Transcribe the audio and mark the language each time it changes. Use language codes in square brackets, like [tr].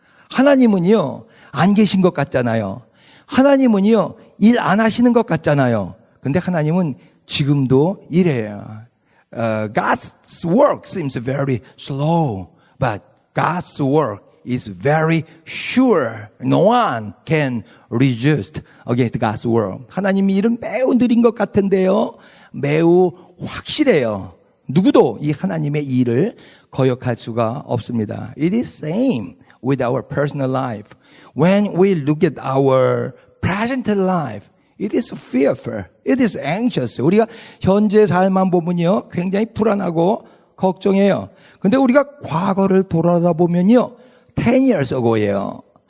[ko] 하나님은요, 안 계신 것 같잖아요. 하나님은요, 일 안 하시는 것 같잖아요. 근데 하나님은 지금도 일해요. [en] God's work seems very slow, but God's work is very sure. No one can resist against God's work. [ko] 하나님의 일은 매우 느린 것 같은데요, 매우 확실해요. 누구도 이 하나님의 일을 거역할 수가 없습니다. [en] It is same with our personal life. When we look at our present life, it is fearful. It is anxious. [ko] 우리가 현재 삶만 보면요, 굉장히 불안하고 걱정해요. 근데 우리가 과거를 돌아다 보면요, [en] 10 years ago [ko] 예요.